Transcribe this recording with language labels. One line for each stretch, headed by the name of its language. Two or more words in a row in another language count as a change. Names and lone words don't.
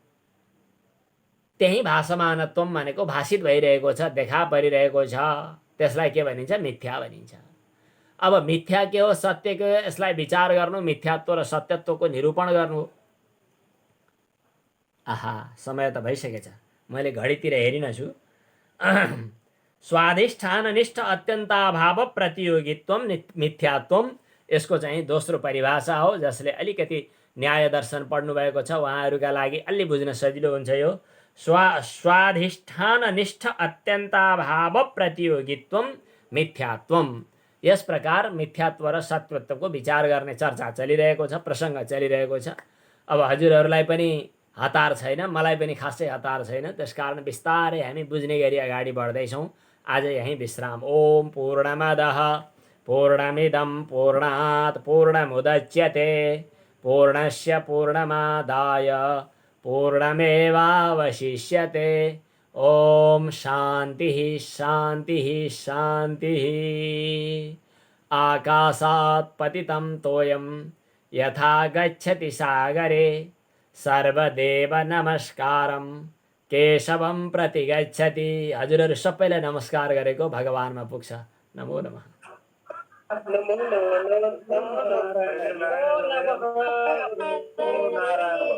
Nepali: त्यही भासमानत्व भनेको भाषित भइरहेको छ, देखा परिरहेको छ, त्यसलाई के भनिन्छ? मिथ्या भनिन्छ। अब मिथ्या के हो, सत्य के हो, यसलाई विचार गर्नु, मिथ्यात्व र सत्यत्वको निरूपण गर्नु। आहा, समय त भइसकेछ, मैले घडीतिर हेरिनछु।
Sanskrit: स्वाधिष्ठाननिष्ठ अत्यन्ताभाव प्रतियोगित्व मिथ्यात्व,
Nepali: यसको चाहिँ दोस्रो परिभाषा हो, जसले अलिकति न्याय दर्शन पढ्नुभएको छ उहाँहरूका लागि अलि बुझ्न सजिलो हुन्छ।
Sanskrit: यो स्वाधिष्ठाननिष्ठ अत्यन्ताभाव प्रतियोगित्व मिथ्यात्व।
Nepali: यस प्रकार मिथ्यात्व र सत्यत्वको विचार गर्ने चर्चा चलिरहेको छ, प्रसङ्ग चलिरहेको छ। अब हजुरहरूलाई पनि हतार छैन, मलाई पनि खासै हतार छैन। त्यसकारण बिस्तारै हामी बुझ्ने गरी अगाडि बढ्दैछौँ। आज यहीँ विश्राम।
Sanskrit: ओम पूर्णमदः पूर्णमिदं पूर्णात् पूर्णमुदच्यते पूर्णस्य पूर्णमादाय पूर्णमेवावशिष्यते। ओम शान्तिः शान्तिः शान्तिः। आकाशात् पतितं तोयं यथा गच्छति सागरे सर्वदेव नमस्कारं केशवं प्रति गच्छति।
Nepali: हजुरहरू सबैलाई नमस्कार गरेको भगवानमा पुग्छ।
Sanskrit: नमो नमः। नमो नमो नमो नारायण नमो नारायण।